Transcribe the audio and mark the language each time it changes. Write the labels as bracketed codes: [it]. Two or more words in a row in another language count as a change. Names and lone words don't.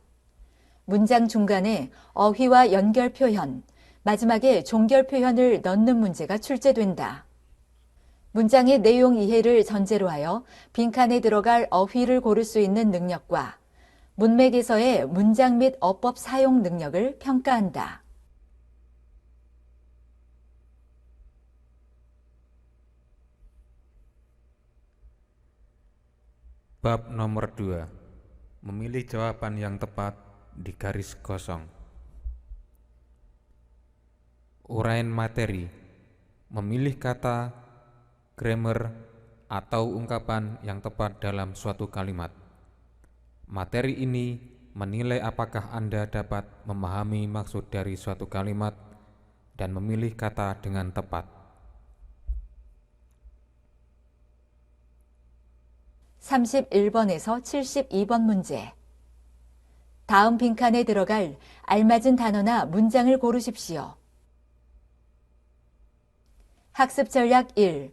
[ko] 문장 중간에 어휘와 연결 표현, 마지막에 종결 표현을 넣는 문제가 출제된다. 문장의 내용 이해를 전제로 하여 빈칸에 들어갈 어휘를 고를 수 있는 능력과 문맥에서의 문장 및 어법 사용 능력을 평가한다. [id] Bab nomor 2. Memilih jawaban yang tepat di garis kosong. Uraian materi. Memilih kata, grammar, atau ungkapan yang tepat dalam suatu kalimat. Materi ini menilai apakah Anda dapat memahami maksud dari suatu kalimat dan memilih kata dengan tepat. [ko] 31번에서 72번 문제. 다음 빈칸에 들어갈 알맞은 단어나 문장을 고르십시오. 학습 전략 1.